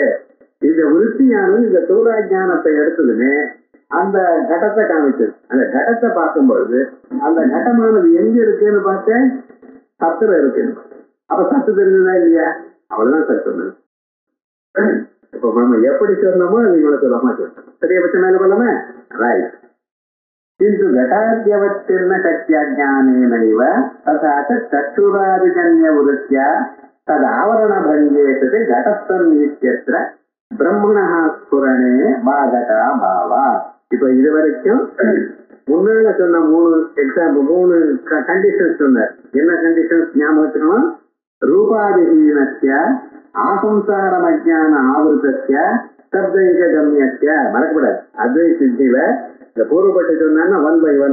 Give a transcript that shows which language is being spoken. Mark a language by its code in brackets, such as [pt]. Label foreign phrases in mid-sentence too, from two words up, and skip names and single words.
[ta] இந்த விருத்தியானது இந்த தூளாஜானத்தை எடுத்ததுமே அந்த கடத்தை காமிச்சது. அந்த கடத்தை பார்க்கும்பொழுது அந்த கடமானது எங்க இருக்குன்னு பார்த்தேன், சத்துல இருக்கு. அப்ப சத்து தெரிஞ்சதா இல்லையா? அவ்வளவுதான் சார் சொன்னது. இப்ப நம்ம எப்படி சொன்னோமோ அது இவ்வளவு சொல்லமா சொன்னோம். சரியா பட்சம் மேல போலாமே. ரைட். [sa] किन्तु घटाद्यवच्छिन्न सत्याज्ञानेनैव तथा च चक्षुरादिजन्यवृत्त्या तदावरणभङ्गे सति घटस्थन्नित्यत्र ब्रह्मणः स्फुरणे बाधका भावा. [ta] இப்ப இது வரைக்கும் முன்னால சொன்ன 3 எக்ஸாம்பிள் 3 கண்டிஷன்ஸ் சொன்னார். என்ன கண்டிஷன்ஸ் ஞாபகம் வச்சுக்கணும்? [sa] रूपादिहीनस्य आसंसारम् अज्ञान आवृतस्य शब्दैक गम्यस्य. [ta] மறக்கப்படாது. அத்வைத சித்தியில இந்த பூர்வப்பட்டு சொன்னா 1 by 1.